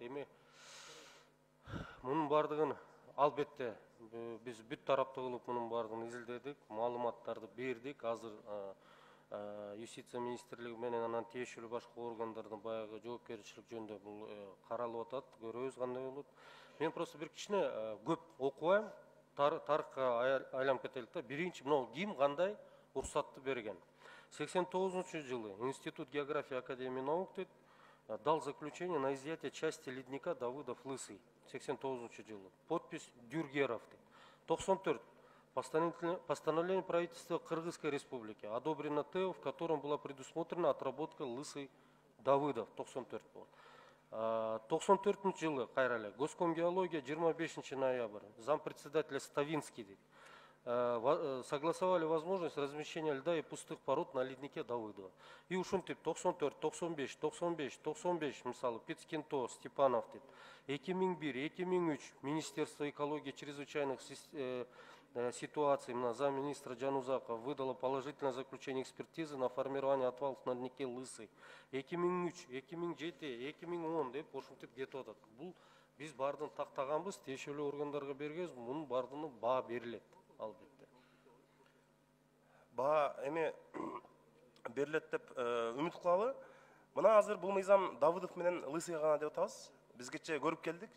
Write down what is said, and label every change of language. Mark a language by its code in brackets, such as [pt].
[ky] Эми мунун бардыгын албетте биз бүт тараптуу кылып мунун бардыгын изилдедик, маалыматтарды бердик. Азыр Юстиция министрлиги менен анан тиешелүү башка органдардын баягы жоопкерчилик жөнүндө бул каралып атат, көрөбүз кандай болот. Мен просто бир кичине көп окубайм, тарыхка айланып кетелик да. Биринчи, мына ким кандай уруксатты берген? [ru] 89-жылы Институт географии Академии наук дал заключение на изъятие части ледника Давыдов-Лысый. 89-жылы. Подпись Дюргеров. 94. Постановление правительства Кыргызской республики одобрено ТЭО, в котором была предусмотрена отработка Лысый-Давыдов. [ky] 94. 94 жылы кайрале. [ru] Госкомгеология 25 ноябрь. Зампредседателя Ставинский согласовали возможность размещения льда и пустых пород на леднике Давыдова. И ушунтип 94, 95, 95, 95 мисалы Пицкинто, Степанов 2001, 2003 Министерство экологии чрезвычайных ситуаций на замминистра Жанузаков выдало положительное заключение экспертизы на формирование отвалов на леднике Лысый. [ky] 2003, 2007, 2010 деп ушунтип кетип атат. Бул биз бардын тактаганбыз, тиешелүү органдарга бергенбиз, мунун бардыгына баа берилет. Албетте. Баа эми берилет деп үмүт кылалы. Мына азыр бул мыйзам Давыдов менен Лысыйга гана деп атабыз. Бизгече көрүп келдик.